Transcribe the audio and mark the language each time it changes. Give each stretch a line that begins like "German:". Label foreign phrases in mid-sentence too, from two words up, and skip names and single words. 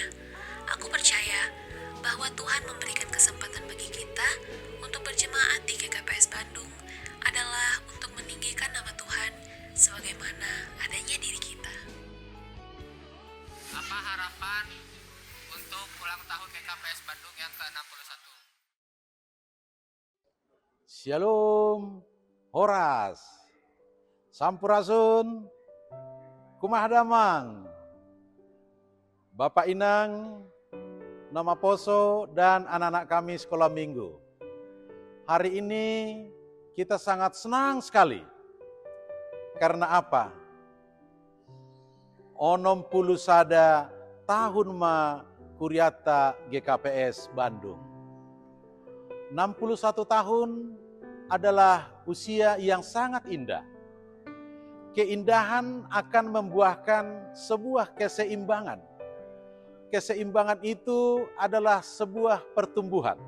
Indonesian: Aku percaya bahwa Tuhan memberikan kesempatan bagi kita untuk berjemaat di GKPS Bandung adalah untuk meninggikan nama Tuhan sebagaimana adanya diri kita. Apa harapan untuk ulang tahun GKPS Bandung yang ke-61? Shalom, Horas, Sampurasun,
Sundanese: Kumah Damang,
Indonesian: Bapak Inang, Nama Poso, dan anak-anak kami sekolah minggu. Hari ini kita sangat senang sekali. Karena apa?
Batak Simalungun: Onom puluh sada tahun ma Kuriata GKPS Bandung.
Indonesian: 61 tahun adalah usia yang sangat indah. Keindahan akan membuahkan sebuah keseimbangan. Keseimbangan itu adalah sebuah pertumbuhan.